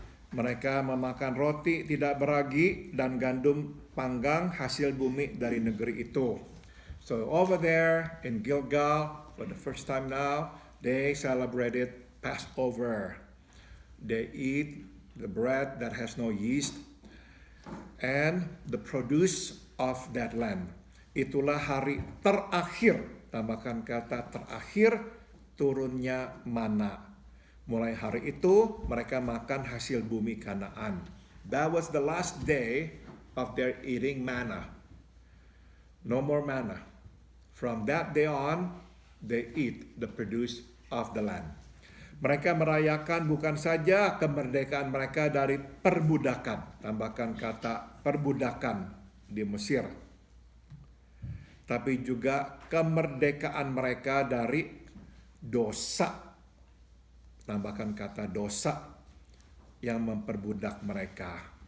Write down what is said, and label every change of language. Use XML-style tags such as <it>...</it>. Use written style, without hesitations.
<id>Mereka memakan roti tidak beragi dan gandum panggang hasil bumi dari negeri itu.</id> <en>So over there in Gilgal, for the first time now, they celebrated Passover. They eat the bread that has no yeast and the produce of that land.</en> <id>Itulah hari terakhir, tambahkan kata terakhir, turunnya mana. Mulai hari itu mereka makan hasil bumi Kanaan.</id> <en>That was the last day of their eating manna. No more manna. From that day on, they eat the produce of the land.</en> <id>Mereka merayakan bukan saja kemerdekaan mereka dari perbudakan, tambahkan kata perbudakan di Mesir, tapi juga kemerdekaan mereka dari dosa, tambahkan kata dosa yang memperbudak mereka.</id>